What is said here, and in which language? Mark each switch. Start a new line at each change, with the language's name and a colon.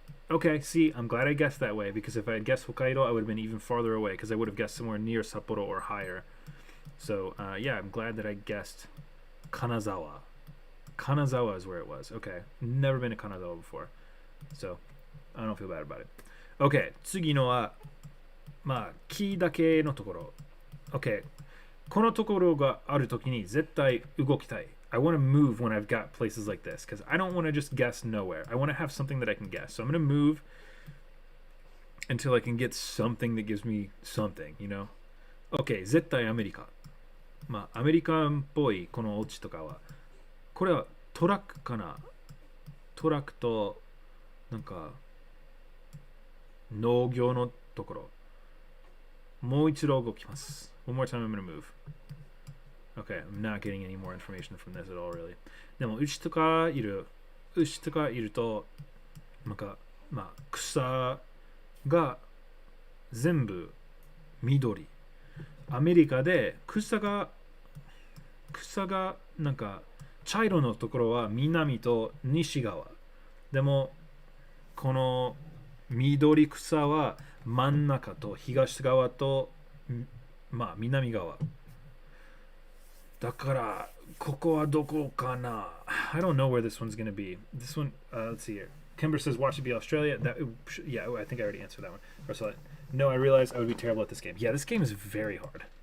English: Okay, see, I'm glad I guessed that way, because if I had guessed Hokkaido, I would have been even farther away, because I would have guessed somewhere near Sapporo or higher. So, yeah, I'm glad that I guessed Kanazawa. Kanazawa is where it was. Okay, never been to Kanazawa before, so I don't feel bad about it.
Japanese: Okay, 次のは、まあ、木だけのところ。 Okay, このところがあるときに絶対動きたい。
English: I want to move when I've got places like this because I don't want to just guess nowhere. I want to have something that I can guess. So I'm going to move until I can get something that gives me something, you know?
Japanese: OK、絶対アメリカ。まあ、アメリカンっぽいこのオチとかは、これはトラックかな。トラックと、なんか、農業のところ。もう一度動きます。
English: One more time I'm gonna move. Okay, I'm not getting any more information from this at all, really.
Japanese: でも、牛とかいると、なんか、まあ、草が全部緑。アメリカで草がなんか茶色のところは南と西側。でもこの緑草は真ん中と東側とまあ南側。だからここはどこかな
English: I don't know where this one's gonna be. This one, let's see here. Kimber says, watch it be Australia. Yeah, I think I already answered that one. Or so, no, I realized I would be terrible at this game. Yeah, this game is very hard.